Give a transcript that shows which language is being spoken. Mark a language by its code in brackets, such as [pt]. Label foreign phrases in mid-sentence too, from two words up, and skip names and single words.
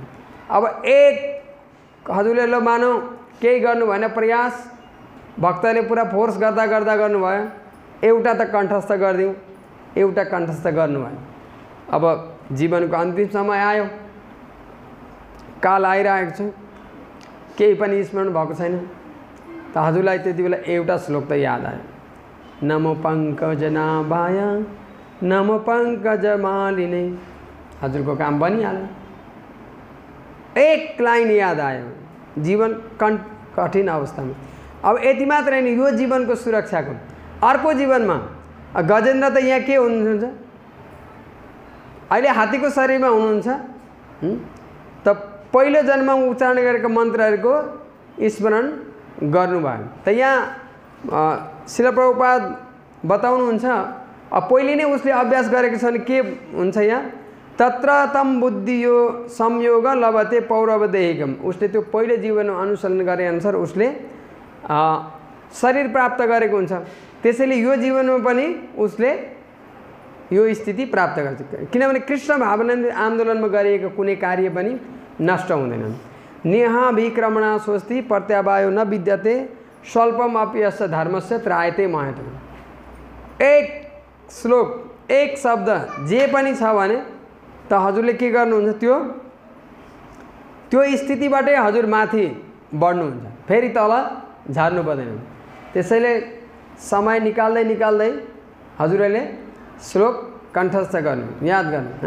[ne] अब एक हजुरले ल मानौ केही गर्नु भएन प्रयास, भक्तले पुरा फोर्स गर्दा गर्दा गर्नुभयो, एउटा त कण्ठस्थ गरिदिउँ, एउटा कण्ठस्थ गर्नुभयो। अब जीवनको अन्तिम समय आयो, काल आइरहेको छ, केही पनि स्मरण भएको छैन, त हजुरलाई त्यति बेला एउटा श्लोक त याद आयो, [sa] नमो पङ्कजनाभाय नमो पङ्कजमालिने। [ne] हजुरको काम बनिहाल्यो। एक लाइन याद आयो जीवन कठिन अवस्थामा। अब यति मात्र हैन, यो जीवनको सुरक्षाको अर्को जीवनमा गजेन्द्र त यहाँ के हुनुहुन्छ? अहिले हात्तीको शरीरमा हुनुहुन्छ, त पहिलो जन्ममा उच्चारण गरेका मन्त्रहरूको स्मरण गर्नुभयो। त यहाँ श्रील प्रभुपाद बताउनुहुन्छ पहिले नै उसले अभ्यास गरेको छ भने के हुन्छ? [sa] यहाँ तत्र तम बुद्धियो संयोग लभते पौरवदेहिकम। [ne] उसले त्यो पहिलो जीवनमा अनुसरण गरे अनुसार उसले शरीर प्राप्त गरेको हुन्छ। त्यसैले यो जीवनमा पनि उसले यो स्थिति प्राप्त गर्छ, किनभने कृष्ण भावना आन्दोलनमा गरिएको कुनै कार्य पनि नष्ट हुँदैन। [sa] नेहाभिक्रमणा स्वस्ति प्रत्यावायो न विद्यते स्वल्पम अपि यस्य धर्मस्य त्रायते महत। [ne] एक श्लोक, एक शब्द जे पनि छ भने त हजुरले के गर्नुहुन्छ? त्यो स्थितिबाटै हजुर माथि बढ्नुहुन्छ, फेरि तल झर्नु पर्दैन। त्यसैले समय निकाल्दै निकाल्दै हजुरले श्लोक कण्ठस्थ गर्नु, याद गर्नु हैन।